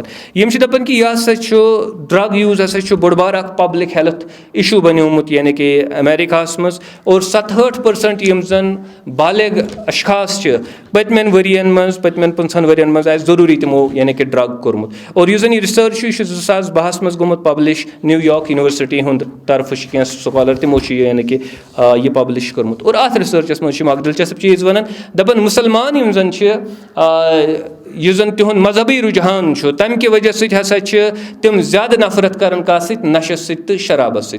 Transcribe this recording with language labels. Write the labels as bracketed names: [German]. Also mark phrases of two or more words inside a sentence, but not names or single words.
[Kashmiri] یِم چھِ دَپان کہِ یہِ ہسا چھُ [English] drug use [Kashmiri] ہسا چھُ بوٚڑ بار اکھ [English] public health issue [Kashmiri] بنیومُت یعنی کہِ امیرِکاہَس منٛز اور 67% یِم زن بالغ اشخاص چھِ پٔتمٮ۪ن ؤرین منٛز پٔتمٮ۪ن 15 ؤرین منٛز آسہِ ضروٗری تِمو یعنی کہِ ڈرگ کوٚرمُت. اور یُس زن یہِ رِسٲرٕچ چھُ یہِ چھُ 2012 منٛز گوٚمُت پبلِش نیو یارک یونیورسٹی ہُنٛد طرفہٕ چھِ کینٛہہ سکالر تِمو چھُ یعنی کہِ یہِ پبلِش کوٚرمُت. اور اَتھ رِسٲرچس منٛز چھِ یِم اکھ دِلچسپ چیٖز وَنان دَپان مُسلمان یِم زن چھِ یُس زن تِہُنٛد مذہبی رُجحان چھُ تَمہِ کہِ وجہ سۭتۍ ہسا چھِ تِم زیادٕ نفرت کران کَتھ سۭتۍ نشس سۭتۍ تہٕ شرابس سۭتۍ.